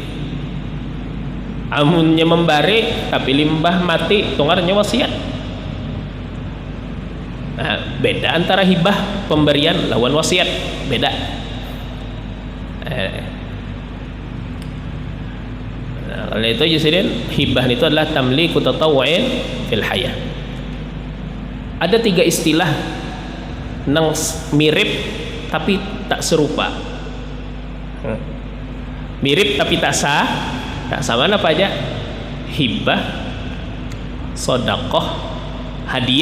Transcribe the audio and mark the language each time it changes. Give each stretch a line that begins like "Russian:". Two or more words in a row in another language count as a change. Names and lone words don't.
Indonesian: Amunnya memberi tapi limbah mati, itu ngarannya wasiat. Nah, beda antara hibah pemberian lawan wasiat, beda. Nah, kalau itu jadi hibah itu adalah
Arabic: تمليك تطوع في الحياة.
Indonesian: Ada 3 istilah yang mirip tapi tak serupa. Mirip tapi tak sama apa aja? Hibah, sedekah, hadiah.